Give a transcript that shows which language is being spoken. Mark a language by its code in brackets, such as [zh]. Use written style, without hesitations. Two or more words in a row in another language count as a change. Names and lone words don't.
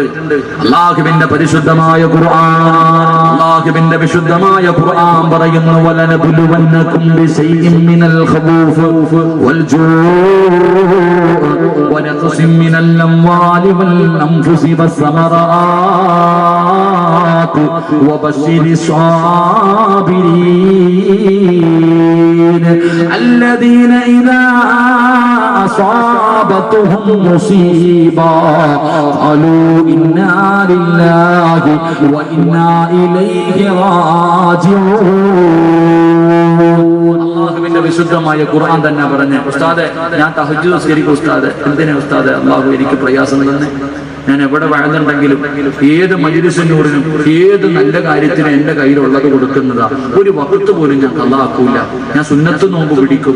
[ml] അള്ളാഹുവിന്റെ പരിശുദ്ധമായ ഖുർആൻ പറയുന്നു, [ar] ولنبلونكم بشيء من الخوف والجوع ونقص من الأموال والأنفس والثمرات وبشر الصابرين الذين إذا أصابتهم مصيبة قالوا إنا لله وإنا إليه راجعون. [ml] അള്ളാഹുവിന്റെ വിശുദ്ധമായ ഖുർആൻ തന്നെ പറഞ്ഞ ഉസ്താദെ, ഞാൻ തഹജ്ജുദ് നിസ്കരിക്കും ഉസ്താദെ. എന്തിനാ ഉസ്താദെ? അള്ളാഹു എനിക്ക് പ്രയാസം തന്നെ. ഞാൻ എവിടെ വാഴുന്നുണ്ടെങ്കിലും ഏത് മജ്‌ലിസിനൂറിനും ഏത് നല്ല കാര്യത്തിനും എന്റെ കയ്യിലുള്ളത് കൊടുക്കുന്നതാ. ഒരു വഖത്ത് പോലും ഞാൻ ഖളാക്കൂല. ഞാൻ സുന്നത്ത് നോമ്പ് പിടിക്കും.